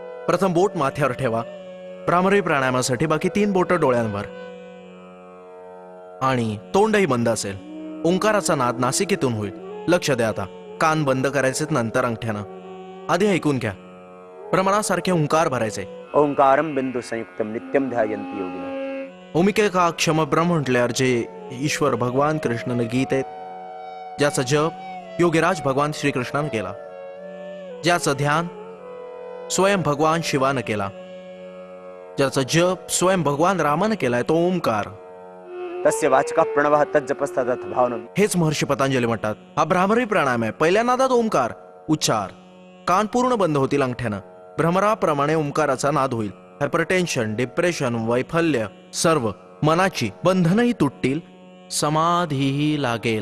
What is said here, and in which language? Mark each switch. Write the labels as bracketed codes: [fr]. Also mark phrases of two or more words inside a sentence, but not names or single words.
[mr] प्रथम बोट माथ्यावर ठेवा. भ्रामरी प्राणायामासाठी बाकी 3 बोटं डोळ्यांवर आणि तोंडही बंद असेल. ओंकाराचा नाद नासिकेतून होईल. लक्ष द्या. आता कान बंद करायचे नंतर अंगठ्यानं. आधी ऐकून घ्या. प्रमाणासारखे ओंकार भरायचे. [sa] ओंकारम बिंदू संयुक्तम नित्यम ध्यायंती योगिनी. ओमिकेका क्षम ब्रह्म [mr] म्हटल्यावर जे ईश्वर भगवान कृष्णानं गीत आहेत, ज्याचा जप योगीराज भगवान श्रीकृष्णानं केला, ज्याचं ध्यान स्वयं भगवान शिवानं केला, ज्याचा जप स्वयं भगवान रामानं केलाय, तो ओंकार. [sa] तस्य वाचका प्रणवः तज्जपस्तदथ भावनम. [mr] हेच महर्षी पतंजली म्हणतात. हा भ्रामरी प्राणायाम आहे. पहिल्या नादात ओंकार उच्चार. कान पूर्ण बंद होतील अंगठ्यानं. भ्रमराप्रमाणे ओंकाराचा नाद होईल. [en] hypertension, depression, [mr] वैफल्य, सर्व मनाची बंधनही तुटतील. समाधीही लागेल.